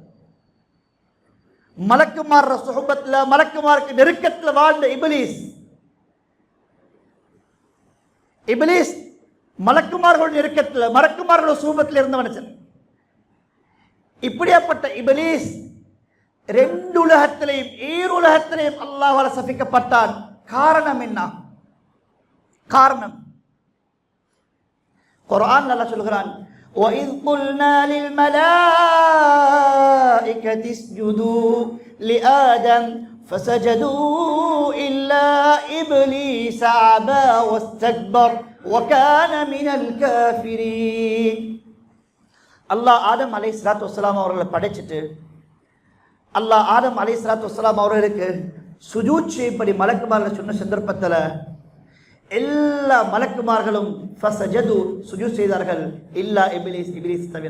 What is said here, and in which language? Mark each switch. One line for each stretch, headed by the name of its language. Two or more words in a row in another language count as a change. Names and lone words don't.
Tamil: மலக்குமார் சுஹபத்துல, மலக்குமாருக்கு நெருக்கத்தில் வாழ்ந்த இப்லீஸ் மலக்குமார்கள் நெருக்கத்தில், மலக்குமார்கள் சுஹபத்தில் இருந்தவன். இப்படியாப்பட்ட இப்லீஸ் ரெண்டு உலகத்திலையும் ஈருலகத்திலையும் அல்லாஹ்வால் சபிக்கப்பட்டான். காரணம் என்ன? காரணம் குர்ஆன் அல்லாஹ் சொல்கிறான்,
Arabic: وَإِذْ قُلْنَا لِلْمَلَائِكَةِ اسْجُدُوا لِآدَمَ فَسَجَدُوا إِلَّا إِبْلِيسَ أَبَى وَاسْتَكْبَرَ وَكَانَ مِنَ الْكَافِرِينَ.
Tamil: அல்லாஹ் ஆதம்
Arabic: عليه الصلاة والسلام
Tamil: அவர்களை படைச்சிட்டு, அல்லாஹ் ஆதம்
Arabic: عليه الصلاة والسلام
Tamil: அவர்களுக்கு சுஜூத் செய்யும்படி மலக்குமார்கள் சொன்ன சந்தர்ப்பத்தில் எல்லா மலக்குமார்களும் ஃபஸஜது சுஜூத் செய்தார்கள், இல்லா இப்லீஸ் தவிர.